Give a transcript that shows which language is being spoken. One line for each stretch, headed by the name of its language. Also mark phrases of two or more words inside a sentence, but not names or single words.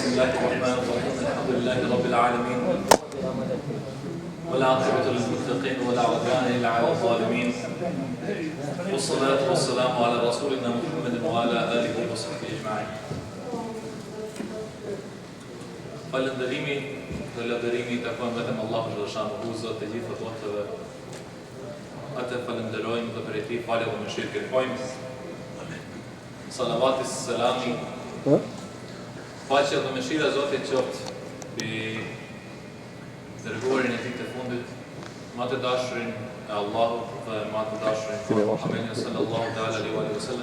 Arabic: الله الرحمن الرحيم الحمد لله رب العالمين والعاقبة للمتقين ولا عدوان إلا على الظالمين والصلاة والسلام على رسولنا محمد وعلى آله وصحبه أجمعين.
Albanian: Falënderimi dhe lavdërimi takon vetëm Allahu xhallahu Zot të gjithë fotove. Atë falenderojmë dhe për ti falë dhe mëshirë kërkojmë. Salavati selami. Paqja dhe mëshira e Zotit qoftë mbi dërguarin e tij të fundit, më të dashurin e Allahut dhe më të dashurin e Muhamedit
Arabic: صلى الله عليه وسلم.